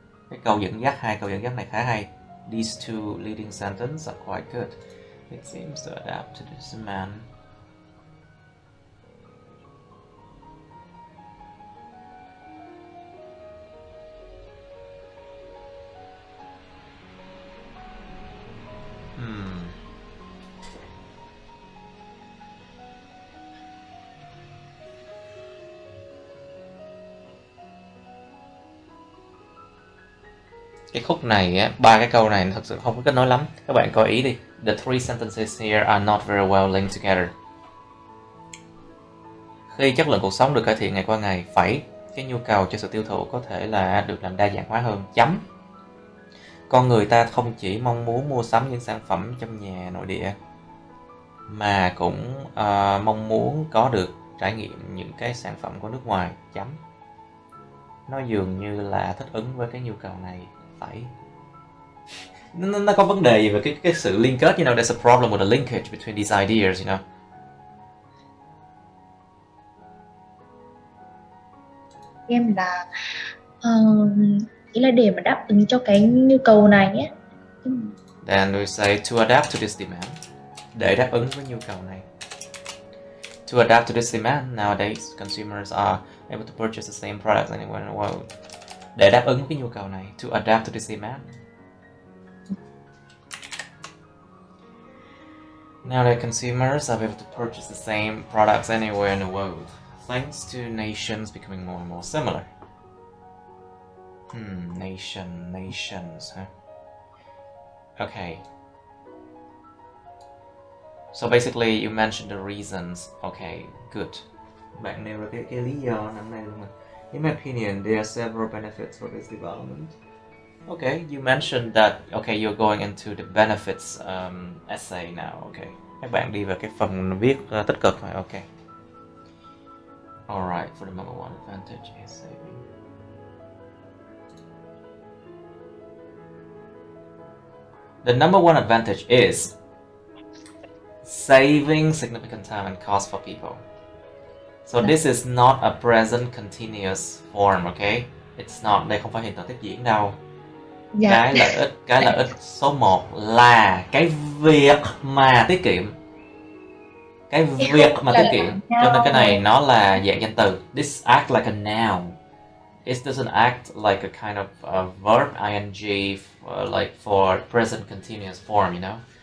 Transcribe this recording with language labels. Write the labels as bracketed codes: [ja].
[vi] Cái câu dẫn dắt, hai câu dẫn dắt này khá hay. [en] These two leading sentences are quite good. It seems to adapt to this demand. [vi] Cái khúc này á, ba cái câu này thật sự không có kết nối lắm. Các bạn coi ý đi. [en] The three sentences here are not very well linked together. [vi] Khi chất lượng cuộc sống được cải thiện ngày qua ngày, phải cái nhu cầu cho sự tiêu thụ có thể là được làm đa dạng hóa hơn. Chấm. Con người ta không chỉ mong muốn mua sắm những sản phẩm trong nhà nội địa, mà cũng mong muốn có được trải nghiệm những cái sản phẩm của nước ngoài. Chấm. Nó dường như là thích ứng với cái nhu cầu này. Phải. Nó có vấn đề gì về cái sự liên kết, [en] you know, there's a problem with the linkage between these ideas, you know. [vi] Em là ý là để mà đáp ứng cho cái nhu cầu này nhé. [en] Then we say to adapt to this demand. [vi] Để đáp ứng với nhu cầu này. [en] To adapt to this demand, nowadays consumers are able to purchase the same products anywhere in the world. [vi] Để đáp ứng cái nhu cầu này, [en] to adapt to this demand. Nowadays consumers are able to purchase the same products anywhere in the world, thanks to nations becoming more and more similar. Nations, huh? Okay. So basically you mentioned the reasons. Okay, good. [vi] Bạn nêu ra cái lý do năm nay luôn. [en] In my opinion, there are several benefits for this development. Okay, you mentioned that. Okay, you're going into the benefits essay now. [vi] Okay, các bạn đi vào cái phần viết tích cực này. [en] Okay. Alright, for the number one advantage is saving. The number one advantage is saving significant time and cost for people. So this is not a present continuous form, okay? It's not, [vi] đây không phải hiện tại tiếp diễn đâu. Dạ. Cái lợi ích số 1 là cái việc mà tiết kiệm. Cái việc mà tiết kiệm. Cho nên cái này nó là dạng danh từ. [en] This act like a noun. It doesn't act like a kind of verb, ing, like for present continuous form, you know.